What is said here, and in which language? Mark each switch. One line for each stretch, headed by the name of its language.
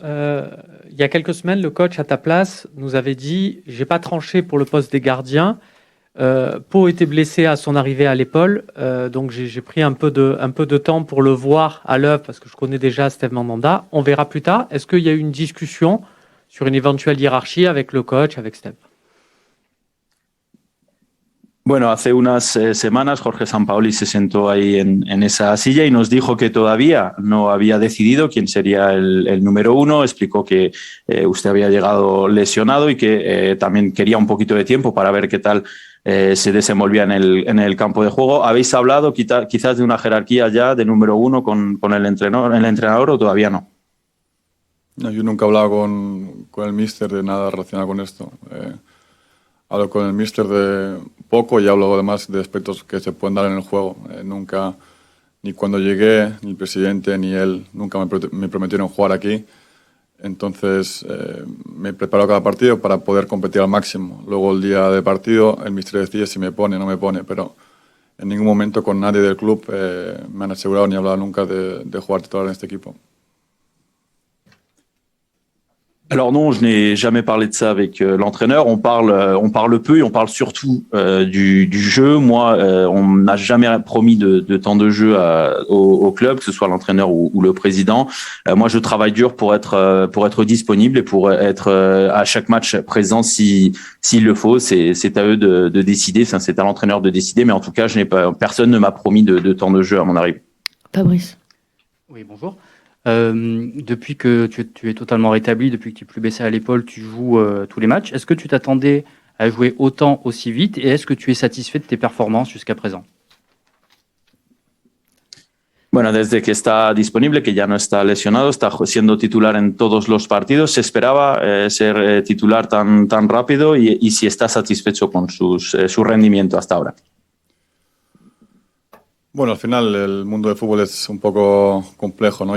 French: Il y a quelques semaines, le coach à ta place nous avait dit « J'ai pas tranché pour le poste des gardiens ». Pau était blessé à son arrivée à l'épaule, donc j'ai pris un peu de temps pour le voir à l'œuvre parce que je connais déjà Steve Mandanda. On verra plus tard. Est-ce qu'il y a eu une discussion sur une éventuelle hiérarchie avec le coach, avec Steve?
Spanish: Bueno, hace unas semanas Jorge Sampaoli se sentó ahí en esa silla y nos dijo que todavía no había decidido quién sería el número uno. Explicó que usted había llegado lesionado y que también quería un poquito de tiempo para ver qué tal se desenvolvía en el campo de juego. ¿Habéis hablado quizás de una jerarquía ya de número uno con el entrenador o todavía no? No, yo nunca he hablado con el míster de nada relacionado con esto. Hablo con el míster de poco y hablo además de aspectos que se pueden dar en el juego. Nunca, ni cuando llegué, ni el presidente ni él, nunca me prometieron jugar aquí. Entonces me preparo cada partido para poder competir al máximo. Luego el día de partido el míster decide si me pone o no me pone, pero en ningún momento con nadie del club me han asegurado ni hablado nunca de jugar titular en este equipo.
French: Alors non, je n'ai jamais parlé de ça avec l'entraîneur. On parle peu et on parle surtout du jeu. Moi, on n'a jamais promis de temps de jeu au club, que ce soit l'entraîneur ou le président. Moi, je travaille dur pour être disponible et pour être à chaque match présent s'il le faut. C'est à eux de décider. Enfin, c'est à l'entraîneur de décider. Mais en tout cas, personne ne m'a promis de temps de jeu à mon arrivée. Fabrice. Oui, bonjour. Depuis que tu es totalement rétabli, depuis que tu n'es plus blessé à l'épaule, tu joues tous les matchs. Est-ce que tu t'attendais à jouer autant aussi vite et est-ce que tu es satisfait de tes performances jusqu'à présent?
Spanish: Bueno, desde que está disponible, que ya no está lesionado, está siendo titular en todos los partidos. ¿Se esperaba ser titular tan rápido y si está satisfecho con su rendimiento hasta ahora? Bueno, al final el mundo del fútbol es un poco complejo, ¿no?